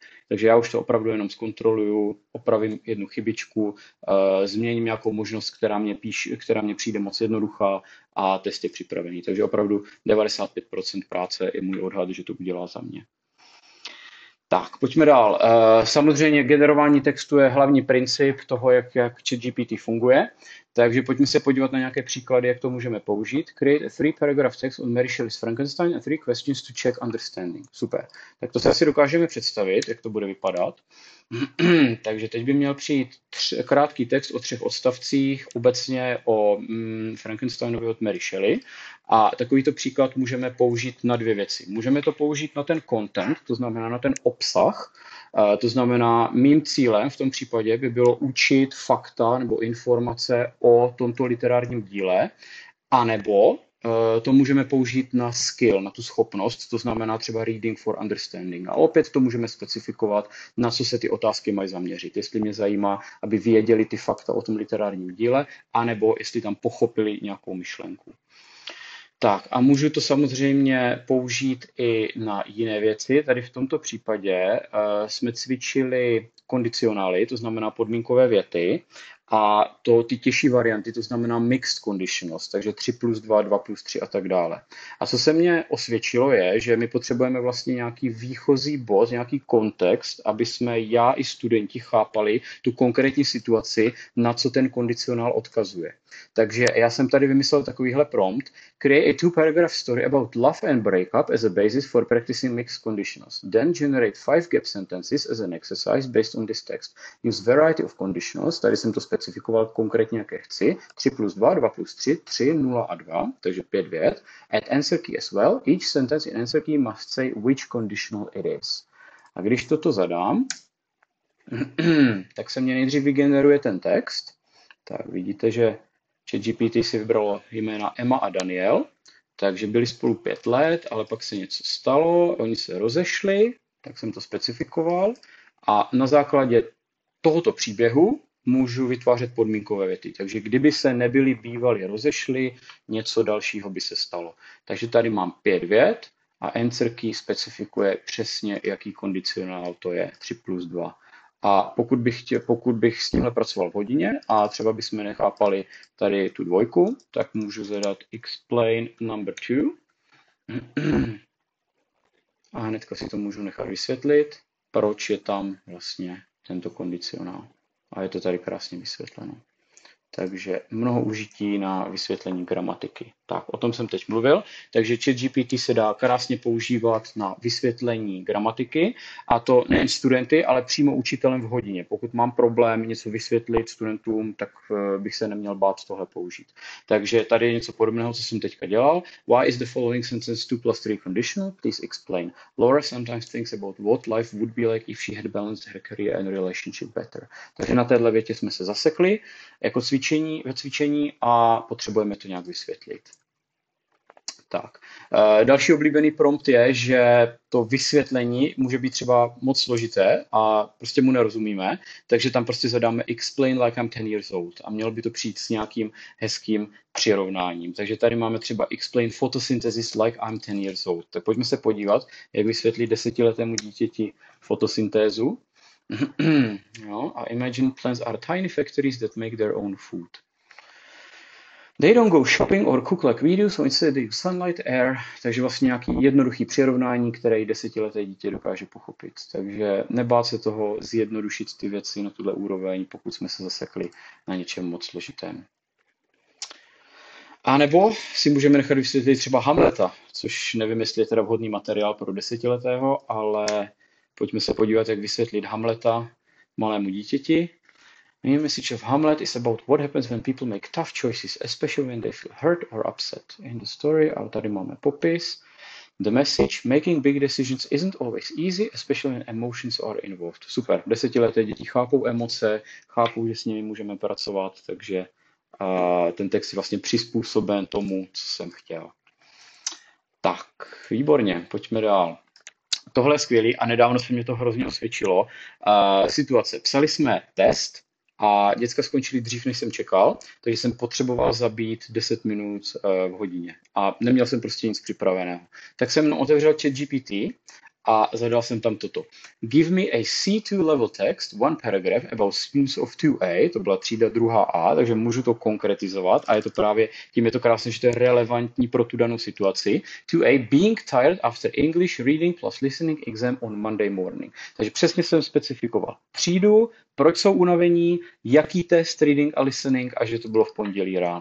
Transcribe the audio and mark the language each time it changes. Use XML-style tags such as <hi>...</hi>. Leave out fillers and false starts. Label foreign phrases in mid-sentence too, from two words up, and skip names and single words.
<cs>Takže já už to opravdu jenom zkontroluju, opravím jednu chybičku, změním nějakou možnost, která mě přijde moc jednoduchá a test je připravený. Takže opravdu 95% práce je můj odhad, že to udělá za mě. Tak, pojďme dál. Samozřejmě generování textu je hlavní princip toho, jak ChatGPT funguje. Takže pojďme se podívat na nějaké příklady, jak to můžeme použít.</cs> <en>Create a 3-paragraph text on Mary Shelley's Frankenstein and 3 questions to check understanding.</en> <cs>Super. Tak to se asi dokážeme představit, jak to bude vypadat. Takže teď by měl přijít krátký text o 3 odstavcích, obecně o Frankensteinovi od Mary Shelley. A takovýto příklad můžeme použít na 2 věci. Můžeme to použít na ten content, to znamená na ten obsah. To znamená, mým cílem v tom případě by bylo učit fakta nebo informace o tomto literárním díle, anebo to můžeme použít na skill, na tu schopnost, to znamená třeba</cs> <en>reading for understanding.</en> <cs>A opět to můžeme specifikovat, na co se ty otázky mají zaměřit. Jestli mě zajímá, aby věděli ty fakta o tom literárním díle, anebo jestli tam pochopili nějakou myšlenku. Tak a můžu to samozřejmě použít i na jiné věci. Tady v tomto případě jsme cvičili kondicionály, to znamená podmínkové věty, a ty těžší varianty, to znamená</cs> <en>mixed conditionals,</en> <cs>takže 3+2, 2+3 a tak dále. A co se mně osvědčilo je, že my potřebujeme vlastně nějaký výchozí bod, nějaký kontext, aby jsme já i studenti chápali tu konkrétní situaci, na co ten kondicionál odkazuje. Takže já jsem tady vymyslel takovýhle prompt.</cs> <en>Create a 2-paragraph story about love and breakup as a basis for practicing mixed conditionals. Then generate 5 gap sentences as an exercise based on this text. Use variety of conditionals.</en> <cs>Tady jsem to specifikoval konkrétně, jaké chci. 3+2, 2+3, 3, 0 a 2, takže 5 vět.</cs> <en>Add answer key as well. Each sentence in answer key must say which conditional it is.</en> <cs>A když toto zadám, tak se mě nejdřív vygeneruje ten text. Tak vidíte, že ChatGPT si vybralo jména Emma a Daniel, takže byli spolu 5 let, ale pak se něco stalo, oni se rozešli, tak jsem to specifikoval a na základě tohoto příběhu můžu vytvářet podmínkové věty. Takže kdyby se nebyli bývali rozešli, něco dalšího by se stalo. Takže tady mám 5 vět a</cs> <en>answer key</en> <cs>specifikuje přesně, jaký kondicionál to je, 3+2. A pokud bych s tímhle pracoval v hodině a třeba bychom nechápali tady tu 2, tak můžu zadat</cs> <en>explain number 2.</en> <cs>A hnedka si to můžu nechat vysvětlit, proč je tam vlastně tento kondicionál. A je to tady krásně vysvětleno. Takže mnoho užití na vysvětlení gramatiky. Tak, o tom jsem teď mluvil. Takže ChatGPT se dá krásně používat na vysvětlení gramatiky, a to nejen studenty, ale přímo učitelem v hodině. Pokud mám problém něco vysvětlit studentům, tak bych se neměl bát tohle použít. Takže tady je něco podobného, co jsem teďka dělal.</cs> <en>Why is the following sentence 2+3 conditional? Please explain. Laura sometimes thinks about what life would be like if she had balanced her career and relationship better.</en> <cs>Takže na téhle větě jsme se zasekli jako ve cvičení a potřebujeme to nějak vysvětlit. Tak. Další oblíbený prompt je, že to vysvětlení může být třeba moc složité a prostě mu nerozumíme, takže tam prostě zadáme</cs> <en>explain like I'm 10 years old</en> <cs>a mělo by to přijít s nějakým hezkým přirovnáním. Takže tady máme třeba</cs> <en>explain photosynthesis like I'm 10 years old.</en> <cs>Tak pojďme se podívat, jak vysvětlit 10letému dítěti fotosyntézu. No, a</cs> <en>imagine plants are tiny factories that make their own food. They don't go shopping or cook like we do, so instead they use sunlight, air.</en> <cs>Takže vlastně nějaký jednoduchý přirovnání, které 10leté dítě dokáže pochopit. Takže nebát se toho zjednodušit ty věci na tuhle úroveň, pokud jsme se zasekli na něčem moc složitém. A nebo si můžeme nechat vysvětlit třeba Hamleta, což nevím, jestli je teda vhodný materiál pro 10letého, ale pojďme se podívat, jak vysvětlit Hamleta malému dítěti.</cs> <en>Main message of Hamlet is about what happens when people make tough choices, especially when they feel hurt or upset. In the story,</en> <cs>a tady máme popis.</cs> <en>The message, making big decisions isn't always easy, especially when emotions are involved.</en> <cs>Super, 10leté děti chápou emoce, chápou, že s nimi můžeme pracovat, takže ten text je vlastně přizpůsoben tomu, co jsem chtěl. Tak, výborně, pojďme dál. Tohle je skvělý a nedávno se mě to hrozně osvědčilo. Situace. Psali jsme test a děcka skončili dřív, než jsem čekal, takže jsem potřeboval zabít 10 minut v hodině a neměl jsem prostě nic připraveného. Tak jsem otevřel ChatGPT a zadal jsem tam toto.</cs> <en>Give me a C2 level text, one paragraph about students of 2A,</en> <cs>to byla třída 2A, takže můžu to konkretizovat a je to právě, tím je to krásně, že to je relevantní pro tu danou situaci.</cs> <en>2A, being tired after English reading plus listening exam on Monday morning.</en> <cs>Takže přesně jsem specifikoval třídu, proč jsou unavení, jaký test reading a listening a že to bylo v pondělí ráno.</cs>